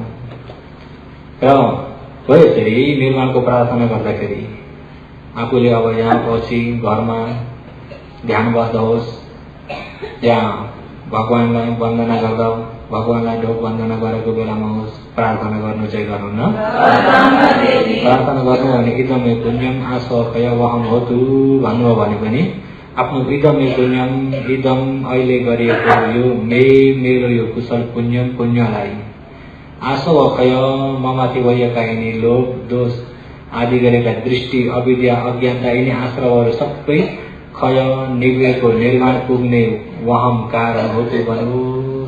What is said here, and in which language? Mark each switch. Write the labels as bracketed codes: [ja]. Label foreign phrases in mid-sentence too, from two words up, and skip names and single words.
[ne] र हो यसरी निर्वाणको प्रार्थना गर्दाखेरि आफूले अब यहाँ पछि घरमा ध्यान बस्नुहोस्, यहाँ भगवानलाई वन्दना गर्दा भगवानलाई ढोक वन्दना गरेको बेलामा होस्, प्रार्थना गर्नु चाहिँ गर्नुहुन्न। प्रार्थना गर्नु भने [pi] इदमे पुण्यम आसवखय वहम होतु [ne] भन्नुभयो भने पनि आफ्नो [pi] इदमे पुण्यम, [ne] इदम अहिले गरिएको यो मेरो यो कुशल पुण्यम पुण्यलाई आसवखय ममाथि भएका यिनी लोभ दोष आदि गरेका दृष्टि अविद्या अज्ञानता यिनी आश्रमहरू सबै खय निभेको निर्माण पुग्ने वहम कारण होतु भन्नुहोस्।